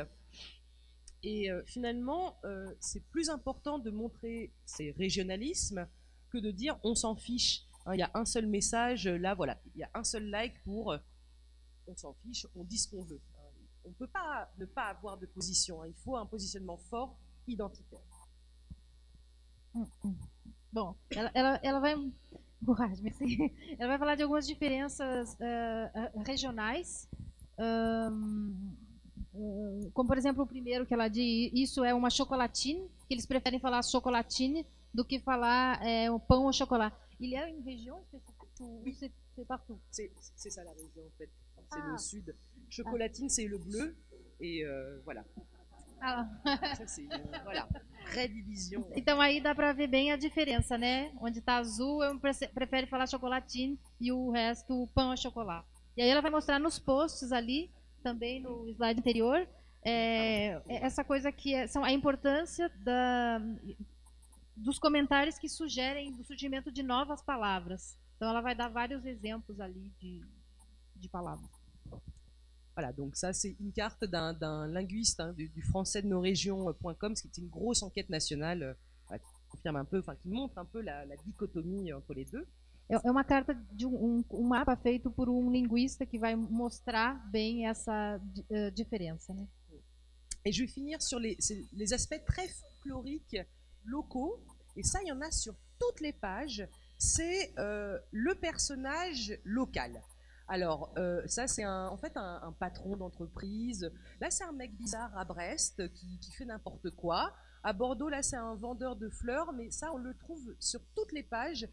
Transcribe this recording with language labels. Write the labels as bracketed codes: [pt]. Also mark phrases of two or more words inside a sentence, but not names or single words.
[fr] Et finalement, c'est plus important de montrer ces régionalismes que de dire on s'en fiche. Hein, il y a un seul message, là voilà, il y a un seul like pour on s'en fiche, on dit ce qu'on veut. On ne peut pas ne pas avoir de position, hein, il faut un positionnement fort, identitaire. [pt] Bom, ela vai. Ela vai falar de algumas diferenças regionais. Como, por exemplo, o primeiro que ela diz, isso é uma chocolatine, que eles preferem falar chocolatine do que falar um pão [fr] au chocolat. Il y a une région spécifique ou c'est partout? C'est ça la région en fait, c'est le sud. Chocolatine c'est le bleu et voilà. Ça c'est voilà, redivision. [pt] Então aí dá para ver bem a diferença, né? Onde está azul, eu prefere falar chocolatine e o resto pão [fr] au chocolat. [pt] E aí ela vai mostrar nos posts ali, também no slide anterior, essa coisa que são a importância dos comentários que sugerem o surgimento de novas palavras. Então ela vai dar vários exemplos ali de palavras. [fr] Voilà, donc ça c'est une carte d'un linguiste, hein, du français de nos régions.com, ce qui est une grosse enquête nationale qui confirme un peu, enfin qui montre un peu la dichotomie entre les deux. [pt] É uma carta de um mapa feito por linguista que vai mostrar bem essa diferença, né? [fr] Et je vais finir sur les aspects très folkloriques locaux, et ça il y en a sur toutes les pages, c'est le personnage local. Alors ça c'est en fait un patron d'entreprise, là c'est un mec bizarre à Brest qui fait n'importe quoi, à Bordeaux là c'est un vendeur de fleurs, mais ça on le trouve sur toutes les pages.